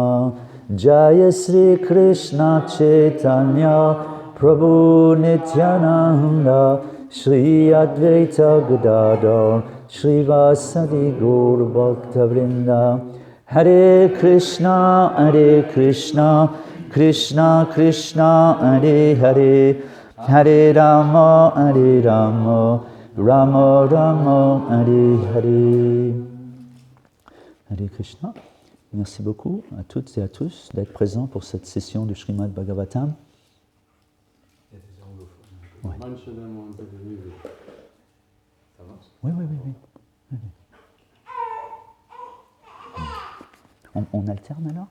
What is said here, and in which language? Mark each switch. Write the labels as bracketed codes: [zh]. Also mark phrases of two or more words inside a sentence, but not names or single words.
[sa] Jaya Sri Krishna Chaitanya Prabhu Nityananda Shri Advaita Gadadhar Shri Vasadi Gaur Bhakta Vrinda Hare Krishna Krishna Krishna Hare Hare Hare Rama Rama Rama Hare Hare. Hare Krishna. [fr] Merci beaucoup à toutes et à tous d'être présents pour cette session du Srimad Bhagavatam. Ouais. Oui. On alterne alors?